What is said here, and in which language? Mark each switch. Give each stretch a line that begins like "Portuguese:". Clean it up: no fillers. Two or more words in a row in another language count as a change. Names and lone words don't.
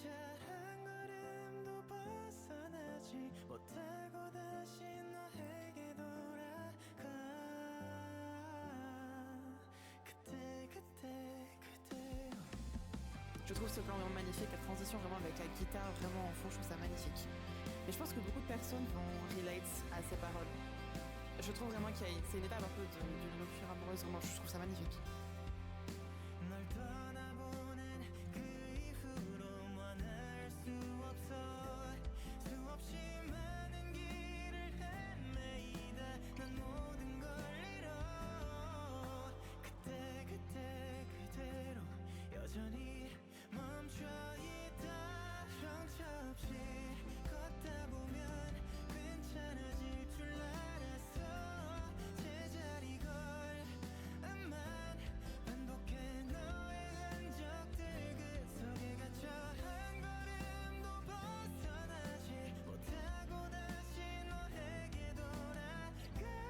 French: Je trouve ce plan vraiment magnifique, la transition vraiment avec la guitare vraiment en fond, je trouve ça magnifique. Mais je pense que beaucoup de personnes vont relate à ces paroles. Je trouve vraiment c'est une étape un peu d'une rupture amoureuse, vraiment, je trouve ça magnifique.
Korean: 널 떠나보낸 그 이후로 만날 수 없어 수없이 많은 길을 헤매이다 난 모든 걸 잃어 그때 그대로 여전히 멈춰있다 형체없이 걷다 보면 괜찮아질 줄 알았어 제자리 걸음만 반복해 너의 흔적들 그 속에 갇혀 한 걸음도 벗어나지 못하고 다시 너에게 돌아가